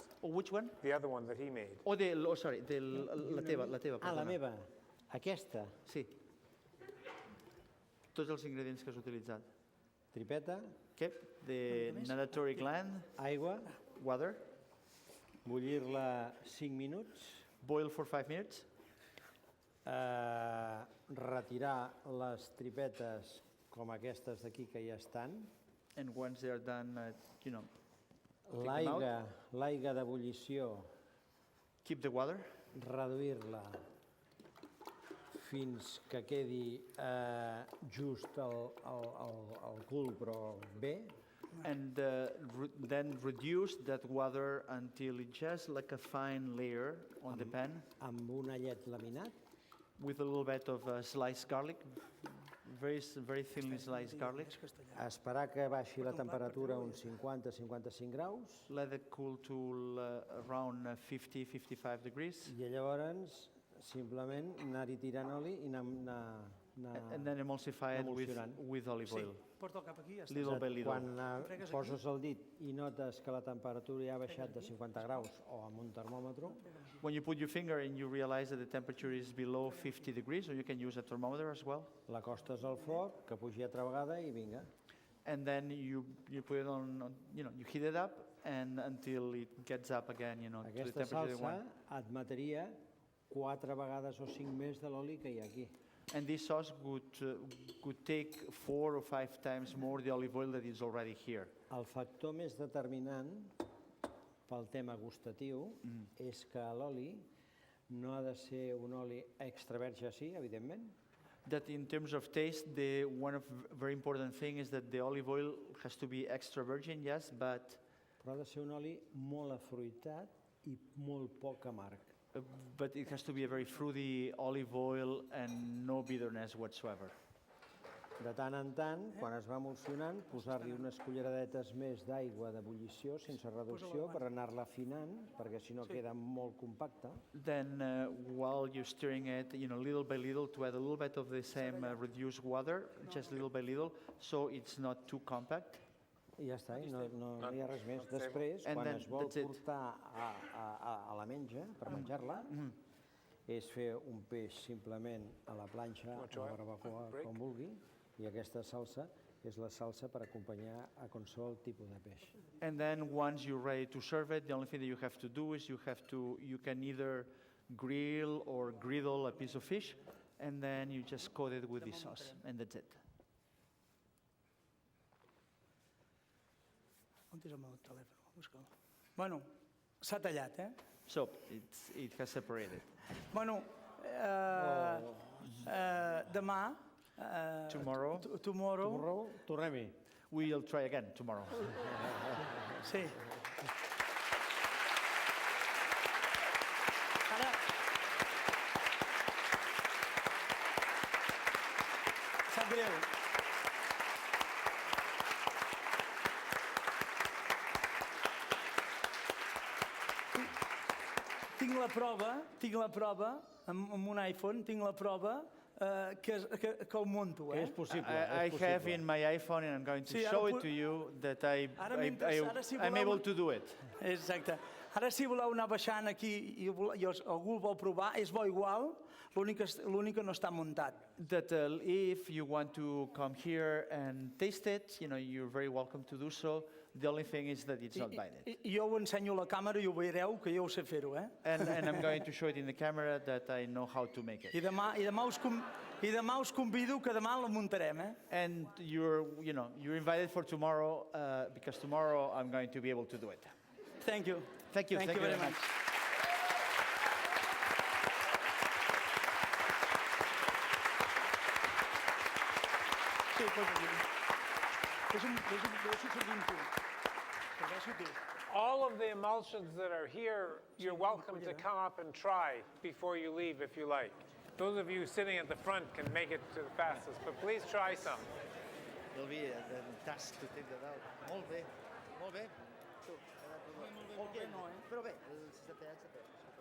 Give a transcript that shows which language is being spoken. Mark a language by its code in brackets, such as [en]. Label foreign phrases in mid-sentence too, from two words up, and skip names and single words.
[en] Oh, which one? The other one that he made. Sorry, [ca] la teva. La meva. Aquesta. Sí. Tots els ingredients que has utilitzat. Tripeta. [en] Okay. The natatorial gland. [ca] Aigua. [en] Water. [ca] Bullir-la 5 minuts. [en] Boil for 5 minutes. [ca] Retirar les tripetes com aquestes d'aquí que ja estan. [en] And once they are done, [ca] L'aigua d'ebullició. [en] Keep the water. [ca] Reduir-la fins que quedi just el cul, però bé. [en] And then reduce that water until it's just like a fine layer on the pan. [ca] Amb un allet laminat. [en] With a little bit of sliced garlic. very thinly sliced garlic. [ca] Esperar que baixi la temperatura a uns 50-55 graus. [en] Let it cool to around 50-55 degrees. [ca] I llavors simplement anar-hi tirant oli i anar [en] And then emulsify it with olive oil. [ca] Porta'l cap aquí, ja està. [en] Little by little. [ca] Quan poses el dit i notes que la temperatura ja ha baixat de 50 graus o amb un termòmetre, [en] When you put your finger and you realize that the temperature is below 50 degrees, or you can use a thermometer as well. [ca] l'acostes al foc, que pugi altra vegada i vinga. [en] And then you put it on, you heat it up and until it gets up again, to the [ca] Aquesta [en] temperature you [ca] salsa [en] want. [ca] et mataria 4 vegades o 5 més de l'oli que hi ha aquí. [en] And this sauce could take 4 or 5 times more the olive oil that is already here. [ca] El factor més determinant pel tema gustatiu és que l'oli no ha de ser un oli extra verge, sí, evidentment, [en] That in terms of taste, one of very important thing is that the olive oil has to be extra virgin, yes, but [ca] però ha de ser un oli molt afruitat i molt poc amarg. [en] but it has to be a very fruity olive oil and no bitterness whatsoever. [ca] De tant en tant, quan es va emulsionant, posar-li unes culleradetes més d'aigua d'ebullició sense reducció per anar-la afinant, perquè si no queda molt compacta. [en] Then while you're stirring it, little by little to add a little bit of the same reduced water, just little by little, so it's not too compact. [ca] I ja està, i no hi ha res més. Després, quan es vol portar a la menja, per menjar-la, és fer un peix simplement a la planxa, a la barbacoa, com vulgui, i aquesta salsa és la salsa per acompanyar a qualsevol tipus de peix. [en] And then once you're ready to serve it, the only thing that you have to do is you can either grill or griddle a piece of fish, and then you just coat it with this sauce, and that's it. [ca] On és el meu telèfon? Busca-lo. Bueno, s'ha tallat, [en] So it has separated. [ca] Bueno, demà... [en] Tomorrow? Tomorrow. [ca] Tornem-hi. [en] We'll try again tomorrow. [ca] Sí. Ara... Sap greu. Tinc la prova, amb un iPhone, tinc la prova que ho monto. És possible. [en] I have in my iPhone, and I'm going to show it to you, that I'm able to do it. [ca] Exacte. Ara, si voleu anar baixant aquí i algú el vol provar, és bo igual, l'únic que no està muntat. [en] That if you want to come here and taste it, you're very welcome to do so. The only thing is that it's not binded. [ca] Jo ho ensenyo a la càmera i ho veureu, que jo ho sé fer-ho, [en] And I'm going to show it in the camera that I know how to make it. [ca] I demà us convido que demà la muntarem, [en] And you're invited for tomorrow, because tomorrow I'm going to be able to do it. Thank you. Thank you. Thank you very much. Sí, All of the emulsions that are here, you're welcome to come up and try before you leave if you like. Those of you sitting at the front can make it to the fastest, but please try some. There'll be a task to take that out. [ca] Molt bé, molt bé. Però bé, el 67 anys...